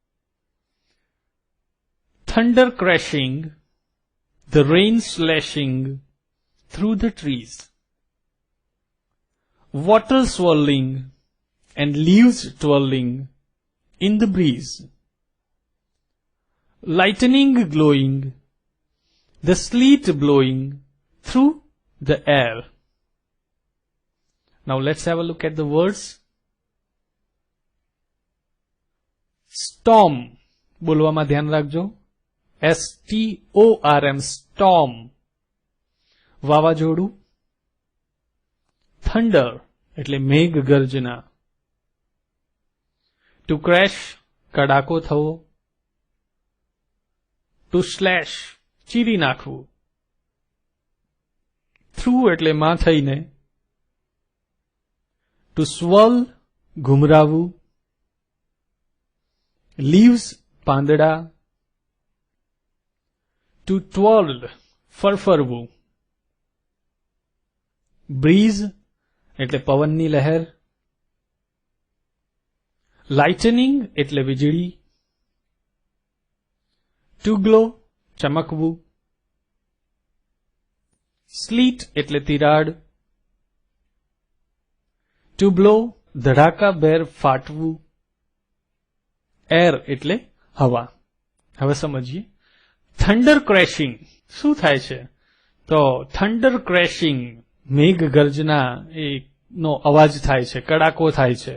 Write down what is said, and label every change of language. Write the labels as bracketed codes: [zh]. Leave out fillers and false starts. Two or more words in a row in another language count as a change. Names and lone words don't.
[en] Thunder crashing, the rain slashing through the trees, water swirling and leaves twirling in the breeze, lightning glowing, the sleet blowing through the air. Now let's have a look at the words. [gu] Storm બોલવામાં ધ્યાન રાખજો. [en] STORM, storm, [gu] વાવાઝોડું. Thunder એટલે મેઘ ગર્જના. [en] To crash, [gu] કડાકો થવો. [en] To slash, [gu] ચીરી નાખવું. Through એટલે માં થઈને. [en] To swirl, ઘુમરાવું. Leaves, પાંદડા. To twirl, [gu] ફરફરવું. Breeze એટલે પવનની લહેર. Lightning એટલે વીજળી. [en] To glow, [gu] ચમકવું. Sleet એટલે તિરાડ. [en] To blow, [gu] ધડાકાભેર ફાટવું. Air એટલે હવા. હવે સમજીએ. [en] thunder crashing [gu] શું થાય છે? તો [en] thunder crashing [gu] મેઘ ગર્જના નો અવાજ થાય છે, કડાકો થાય છે.